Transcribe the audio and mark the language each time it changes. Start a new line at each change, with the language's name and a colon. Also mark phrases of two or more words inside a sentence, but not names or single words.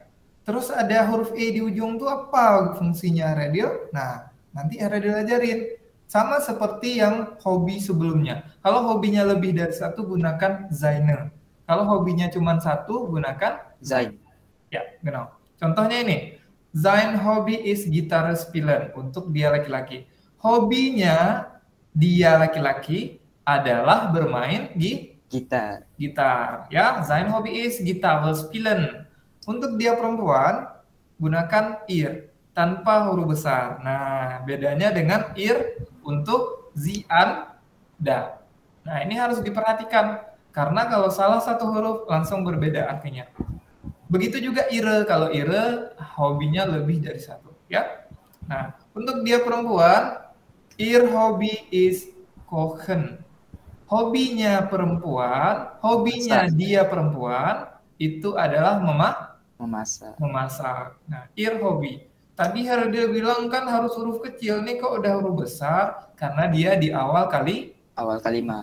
Indonesian: Terus ada huruf E di ujung itu apa fungsinya Heredil? Nah, nanti Heredil ajarin. Sama seperti yang hobi sebelumnya. Kalau hobinya lebih dari satu, gunakan seine. Kalau hobinya cuma satu, gunakan Sein. Ya, genau. Contohnya ini,
German: sein Hobby is Gitarre spielen
Indonesian: untuk dia laki-laki. Hobinya dia laki-laki adalah bermain Gitar. Ya,
German: sein Hobby is Gitarre spielen.
Indonesian: Untuk dia perempuan, gunakan ir tanpa huruf besar. Nah, bedanya dengan ir untuk sie an da. Nah, ini harus diperhatikan karena kalau salah satu huruf langsung berbeda artinya. Begitu juga ire, kalau ire hobinya lebih dari satu, ya. Nah, untuk dia perempuan,
German: ihr Hobby is kochen.
Indonesian: Hobinya perempuan, hobinya dia perempuan itu adalah memasak. Nah,
German: ihr Hobby.
Indonesian: Tadi Heredil bilang kan harus huruf kecil, nih kok udah huruf besar karena dia di awal kalimat.